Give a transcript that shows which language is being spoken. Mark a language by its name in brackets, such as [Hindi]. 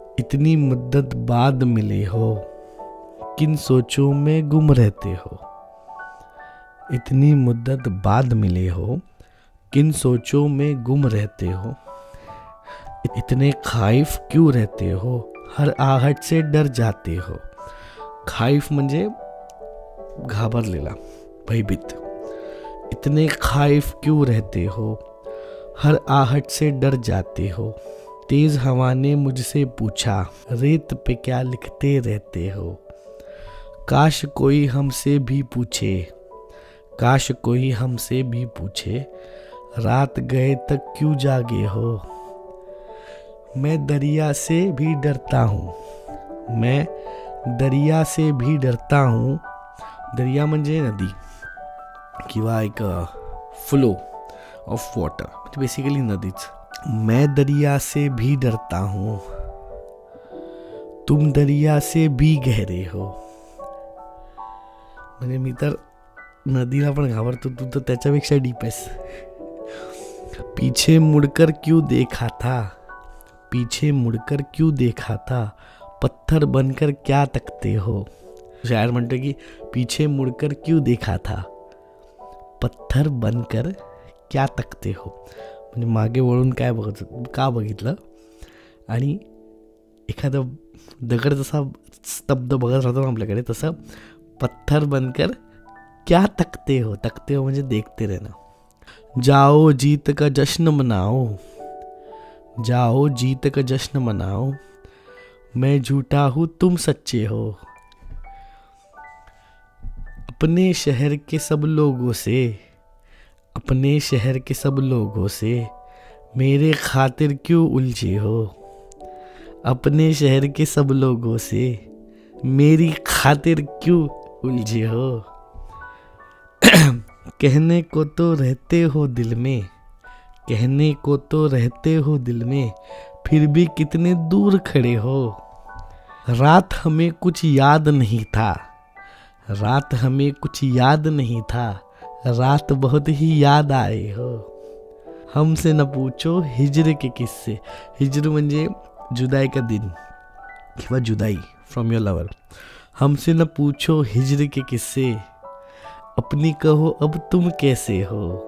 [Hindi] इतनी मुद्दत बाद मिले हो, किन सोचों में गुम रहते हो. इतनी मुद्दत बाद मिले हो, किन सोचों में गुम रहते हो. इतने खाइफ क्यों रहते हो, हर आहट से डर जाते हो. [Marathi] खाइफ म्हणजे घाबरलेला, भयभीत. [Hindi] इतने खाइफ क्यों रहते हो, हर आहट से डर जाते हो। तेज हवा ने मुझसे पूछा, रेत पे क्या लिखते रहते हो। काश कोई हमसे भी पूछे, काश कोई हमसे भी पूछे, रात गए तक क्यों जागे हो। मैं दरिया से भी डरता हूँ, मैं दरिया से भी डरता हूँ. [Marathi] दरिया म्हणजे नदी किंवा एक [English] flow of water, [Marathi] म्हणजे बेसिकली नदीच. [Hindi] मैं दरिया से भी डरता हूँ, तुम दरिया से भी गहरे हो. [Marathi] म्हणजे मी तर नदीला पण घाबरतो, तू तर त्याच्यापेक्षा डीप आहेस. [Hindi] पीछे मुड़कर क्यों देखा था, पीछे मुड़कर क्यों देखा था, पत्थर बनकर क्या तकते हो. [Marathi] शायर म्हणतो की [Hindi] पीछे मुड़कर क्यों देखा था, पत्थर बनकर क्या तकते हो. [Marathi] म्हणजे मागे वळून काय का बघितलं, आणि एखादा दगड जसा स्तब्ध बघत राहतो ना आपल्याकडे, तसं [Hindi] पत्थर बनकर क्या तकते हो. तकते हो म्हणजे देखते रहना. जाओ जीत का जश्न मनाओ, जाओ जीत का जश्न मनाओ, मैं झूठा हूँ तुम सच्चे हो. अपने शहर के सब लोगों से, अपने शहर के सब लोगों से मेरे खातिर क्यों उलझे हो. अपने शहर के सब लोगों से मेरी खातिर क्यों उलझे हो. कहने को तो रहते हो दिल में, कहने को तो रहते हो दिल में, फिर भी कितने दूर खड़े हो. रात हमें कुछ याद नहीं था, रात हमें कुछ याद नहीं था, रात बहुत ही याद आए हो. हमसे न पूछो हिजर के किस्से. [Marathi] हिजर म्हणजे [Hindi] जुदाई का दिन [Marathi] किंवा जुदाई [English] From your lover. [Hindi] हमसे न पूछो हिजर के किस्से, अपनी कहो अब तुम कैसे हो.